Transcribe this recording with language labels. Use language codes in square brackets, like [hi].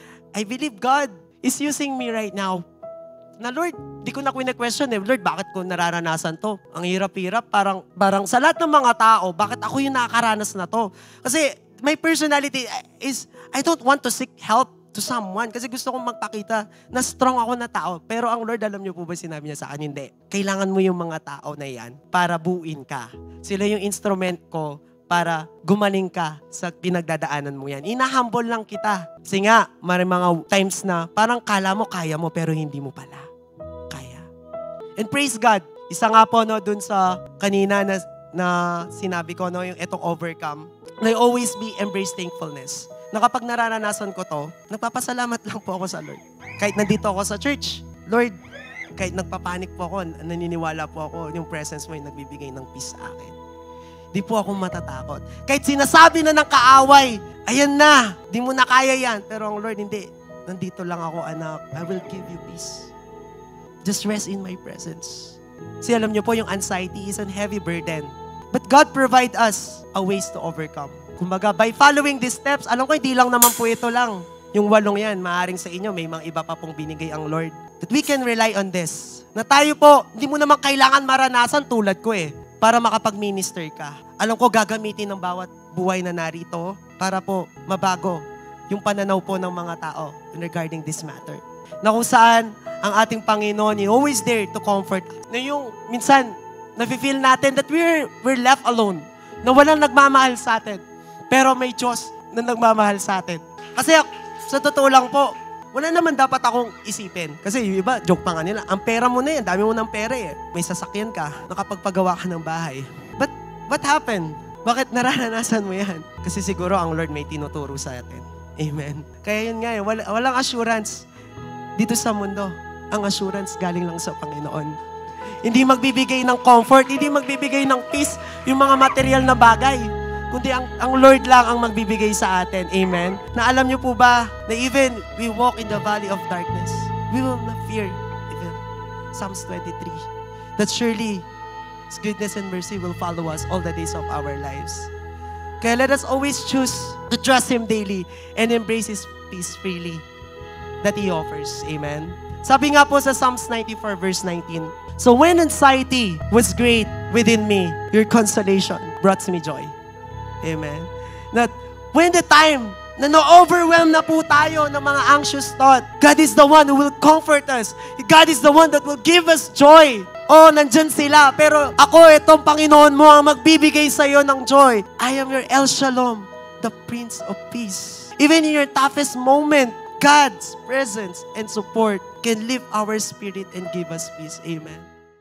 [en] I believe God is using me right now. [tl] Na Lord, di ko na question eh, Lord, bakit ko nararanasan to? Ang hirap-hirap, parang sa lahat ng mga tao, bakit ako yung nakakaranas na to? [en] Kasi my personality is, I don't want to seek help to someone kasi [tl] gusto kong magpakita na strong ako na tao. Pero ang Lord, alam niyo po ba sinabi niya sa akin? Hindi. Kailangan mo yung mga tao na yan para buuin ka. Sila yung instrument ko para gumaling ka sa pinagdadaanan mo yan. Ina-humble lang kita. Kasi nga, may mga times na parang kala mo kaya mo pero hindi mo pala kaya. And praise God, isa nga po no, dun sa kanina na sinabi ko, no, yung etong overcome, na [en] always be embrace thankfulness. [tl] Na kapag nararanasan ko to, nagpapasalamat lang po ako sa Lord. Kahit nandito ako sa church, Lord, kahit nagpapanik po ako, naniniwala po ako, yung presence mo yung nagbibigay ng peace sa akin. Di po ako matatakot. Kahit sinasabi na ng kaaway, ayan na, di mo na kaya yan. Pero ang Lord, hindi. Nandito lang ako, anak. [en] I will give you peace. Just rest in my presence. Kasi [tl] alam niyo po, [en] yung anxiety is a heavy burden. But God provide us a ways to overcome. [tl] Kumbaga, by following these steps, alam ko, hindi lang naman po ito lang. Yung 8 yan, maaaring sa inyo, may mga iba pa pong binigay ang Lord. [en] That we can rely on this. [tl] Na tayo po, hindi mo naman kailangan maranasan tulad ko eh, para makapag-minister ka. Alam ko, gagamitin ng bawat buhay na narito para po mabago yung pananaw po ng mga tao regarding this matter. Na kung saan ang ating Panginoon [en] is always there to comfort. [tl] Na yung minsan, nafe-feel natin [en] that we're left alone. [tl] Na walang nagmamahal sa atin. Pero may Diyos na nagmamahal sa atin. Kasi sa totoo lang po, wala naman dapat akong isipin. Kasi yung iba, joke pa nga nila, ang pera mo na yan, dami mo ng pera eh. May sasakyan ka, nakapagpagawa ka ng bahay. [en] But what happened? [tl] Bakit nararanasan mo yan? Kasi siguro ang Lord may tinuturo sa atin. Amen. Kaya yun nga eh, walang assurance dito sa mundo. Ang assurance galing lang sa Panginoon. Hindi magbibigay ng comfort, hindi magbibigay ng peace yung mga material na bagay. Kundi ang Lord lang ang magbibigay sa atin. Amen? Na alam niyo po ba na [en] even we walk in the valley of darkness, we will not fear. Even Psalms 23. That surely His goodness and mercy will follow us all the days of our lives. Kaya let us always choose to trust Him daily and embrace His peace freely that He offers. Amen? [tl] Sabi nga po sa [en] Psalms 94 verse 19, so when anxiety was great within me, your consolation brought me joy. Amen. That when the time [tl] na na-overwhelm na po tayo ng mga [en] anxious thought, God is the one who will comfort us. God is the one that will give us joy. [tl] Oh, nandyan sila. Pero ako, itong Panginoon mo ang magbibigay sa iyo ng joy. [en] I am your El Shalom, the Prince of Peace. Even in your toughest moment, God's presence and support can lift our spirit and give us peace. Amen.